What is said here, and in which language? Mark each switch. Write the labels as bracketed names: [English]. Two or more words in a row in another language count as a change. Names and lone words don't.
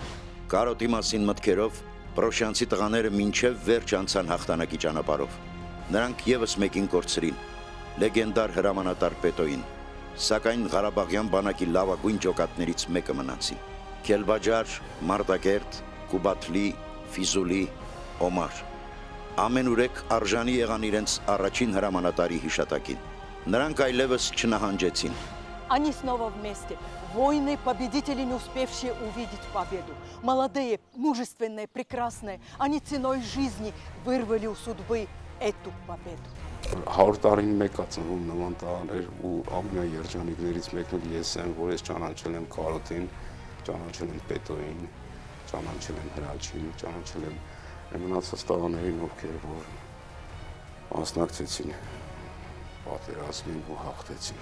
[Armenian] Կարոտի մասին մտքերով պրոշյանցի տղաները մինչև վերջ անցան հաղթանակի ճանապարհով։ Նրանք եւս մեկին կորցրին։ Լեգենդար հրամանատար Պետոին, սակայն Ղարաբաղյան բանակի լավագույն ջոկատներից մեկը մնացին։ Քելբաջար, Մարտակերտ, Կուբաթլի, Ֆիզուլի, Օմար։ Ամենուրեք արժանի եղան իրենց առաջին հրամանատարի հիշատակին։ Նրանք այլևս չնահանջեցին։ [Russian] Они снова вместе. Воины, победители, не успевшие увидеть победу. Молодые, мужественные, прекрасные. Они ценой жизни вырвали у судьбы эту победу. [Armenian] 100 տարին մեկ է ծնվում նման տղաներ ու ամենաերջանիկներից մեկն էլ ես եմ, որ ես ճանաչել եմ Կարոտին, ճանաչել եմ Պետոին, ճանաչել եմ Հրաչին, ճանաչել եմ մնացած տղաներին, ովքեր որ մասնակցեցին պատերազմին ու հաղթեցին։